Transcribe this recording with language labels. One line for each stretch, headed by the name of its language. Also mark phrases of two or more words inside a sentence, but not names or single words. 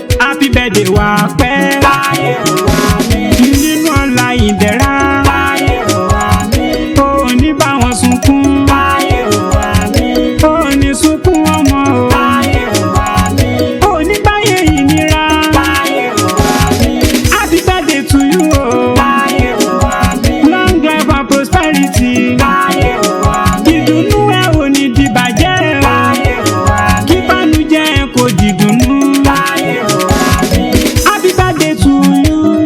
English: Happy birthday
Yoruba: wà pẹ́. Nínú ọlá ìdẹ̀ra. Ó ní bá wọn sunkún. Ó ní sunkún ọmọ o. Ó ní báyé ìnira.
English: Happy birthday to you o. Long life and prosperity.
Yoruba: Ìdùnnú ẹ ò ní dìbàjẹ́ o. Kí bànújẹ́ ẹ kò dìdùnnú.
English: Happy birthday to you.